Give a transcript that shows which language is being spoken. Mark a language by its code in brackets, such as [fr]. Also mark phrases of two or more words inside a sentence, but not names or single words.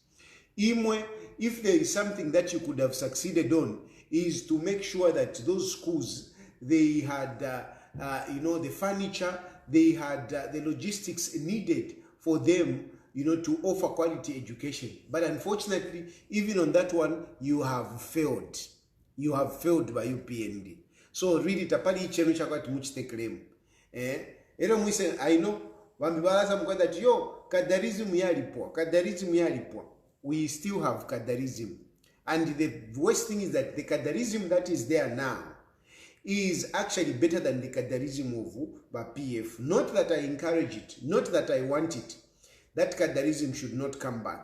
[en] Imwe if there is something that you could have succeeded on, is to make sure that those schools, they had, the furniture, they had the logistics needed for them, to offer quality education. But unfortunately, even on that one, you have failed. You have failed by UPND. So really, [bem] tapali chenu chakwati muchitekelemu. Ero mwise, [en] I know, [bem] wambibalaza mkwada that yo, kadarism yalipwa. [en] We still have kadarism. And the worst thing is that the kadarism that is there now is actually better than the kadarism of PF. Not that I encourage it, not that I want it. That kadarism should not come back.